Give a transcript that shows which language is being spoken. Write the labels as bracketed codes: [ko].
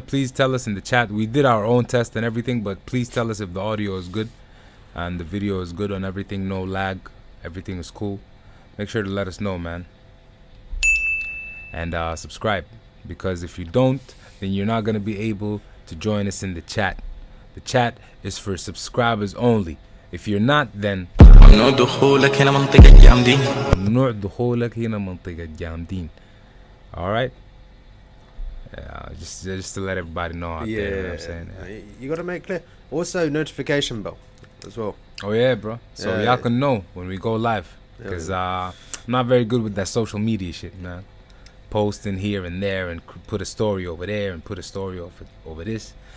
[en] Please tell us in the chat. We did our own test and everything, but please tell us if the audio is good and the video is good on everything. No lag. Everything is cool. Make sure to let us know, man. And subscribe, because if you don't, then you're not gonna be able to join us in the chat. The chat is for subscribers only. If you're not, then [ar] ممنوع دخولك هنا منطقة جامدين. [en] All right. Just to let everybody know out there. You know what I'm saying? You gotta make clear. Also, notification bell as well. Oh yeah, bro. So y'all can know when we go live, because I'm not very good with that social media shit, man. Posting here and there and put a story over there and put a story over this.